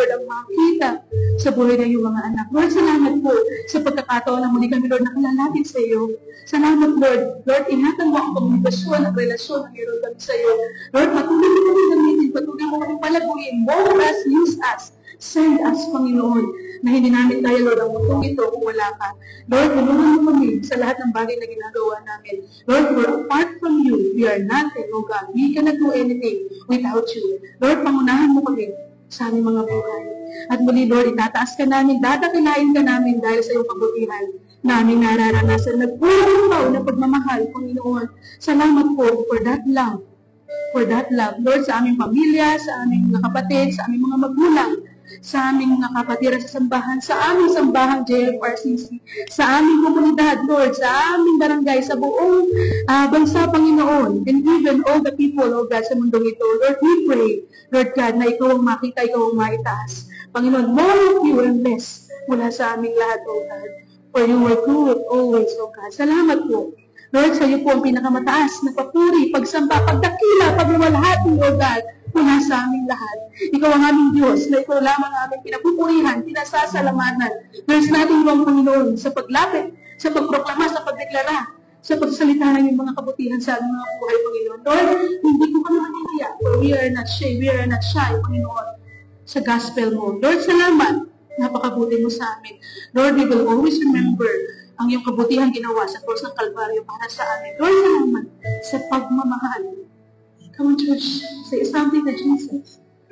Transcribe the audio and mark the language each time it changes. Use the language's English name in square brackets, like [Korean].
[Filipino] Lord, ang makita sa buhay ng iyong mga anak. Lord, salamat po sa pagkakataon na muli kami, Lord, nakalalapit sa iyo. Salamat, Lord. Lord, ingatan mo ang komunikasyon, ang relasyon na meron kami sa iyo. Lord, patuloy mo kami gamitin, patuloy mo kami palaguin. [English] Mold us, use us. [Filipino] Send us, Panginoon, na hindi namin tayo, Lord, ang mundong ito kung wala ka. Lord, tulungan mo kami sa lahat ng bagay na ginagawa namin. [English] Lord, for apart from you, we are nothing, O God. We cannot do anything without you. [Filipino] Lord, pangunahan mo kami sa aming mga buhay. At muli, Lord, itataas ka namin, dadakilain ka namin dahil sa iyong kabutihan na aming nararanasan. Nagpulang na pagmamahal, Panginoon. Salamat po [English] for that love. [Filipino] Lord, sa aming pamilya, sa aming mga kapatid, sa aming mga magulang, sa aming mga kapatira sa sambahan, sa aming sambahang JFRCC, sa aming komunidad, Lord, sa aming barangay, sa buong bansa, Panginoon, [English] and even all the people, [Filipino] O God, sa mundong ito. Lord, [English] we pray, [Filipino] Lord God, na ikaw ang makita, ikaw ang maitaas. [English] Panginoon, more of you and less [Filipino] mula sa aming lahat, [English] O God. For you are good always, O God. [Filipino] Salamat po. Lord, sa iyo po ang pinakamataas na papuri, pagsamba, pagdakila, pagluwalhati, O God, mula sa aming lahat. Ikaw ang aming Diyos, na ikaw lamang aming pinapupurihan, pinasasalamatan. [English] There's nothing wrong, [Filipino] Panginoon, sa paglapit, sa pagproklama, sa pagdeklara, sa pagsalita ng iyong mga kabutihan sa aming mga buhay, Panginoon. Lord, hindi ko kami manihiya, [English] for we are not shy, [Filipino] Panginoon, sa gospel mo. Lord, salamat, napakabuti mo sa amin. Lord, [English] we will always remember [Filipino] ang iyong kabutihan ginawa sa cross ng Kalbaryo para sa amin. Lord, salamat sa pagmamahal. [English] Come on, church, say something to Jesus.